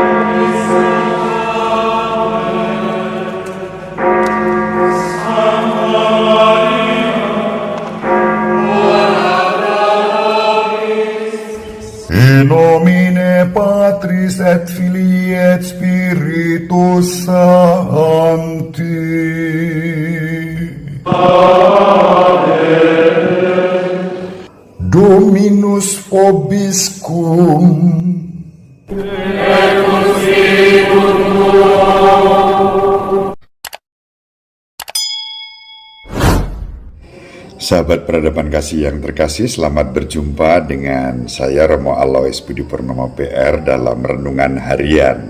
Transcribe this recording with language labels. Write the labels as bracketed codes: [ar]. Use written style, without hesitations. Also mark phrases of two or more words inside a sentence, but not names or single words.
[la] In nomine Patris et Filii et Spiritus Sancti. Dominus vobiscum. [id] Sahabat peradaban kasih yang terkasih, selamat berjumpa dengan saya Romo Alois Budi Purnomo PR dalam Renungan Harian.